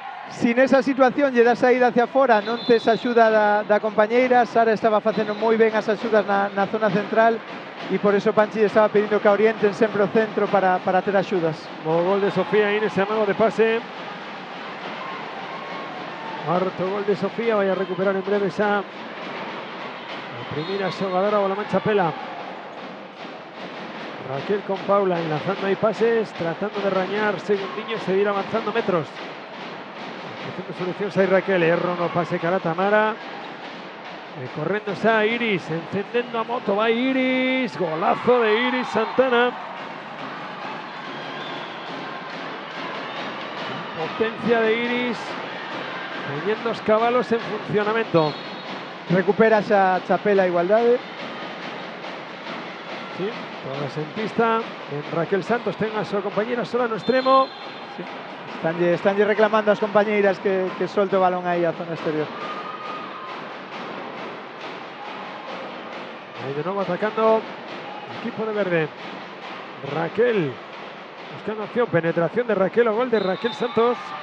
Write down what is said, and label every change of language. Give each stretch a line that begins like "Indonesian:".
Galician: Sin esa situación lle dá saída hacia fora, non tes axuda da compañeira. Sara estaba facendo moi ben as axudas na zona central e por eso Panchi estaba pedindo que orienten sempre o centro para ter axudas. O gol de Sofía Inés, amago de pase. Cuarto gol de Sofía, vai a recuperar en breve esa a primeira xogadora o la Chapela. Raquel con Paula enlazando ahí pases, tratando de rañar segundinhos e seguir avanzando metros. Haciendo solucións aí Raquel, erro no pase cara Tamara. Correndo xa Iris, encendendo a moto, vai Iris, golazo de Iris Santana. Potencia de Iris. Teniendo os cabalos en funcionamento. Recupera esa Chapela a igualdade. Sí, toda en pista. En Raquel Santos ten a súa compañera sola no extremo. Sí. Estánlle reclamando as compañeiras que solte o balón aí a zona exterior.
Spanish: Ahí de nuevo atacando el equipo de verde. Raquel buscando opción, penetración de Raquel o gol de Raquel Santos.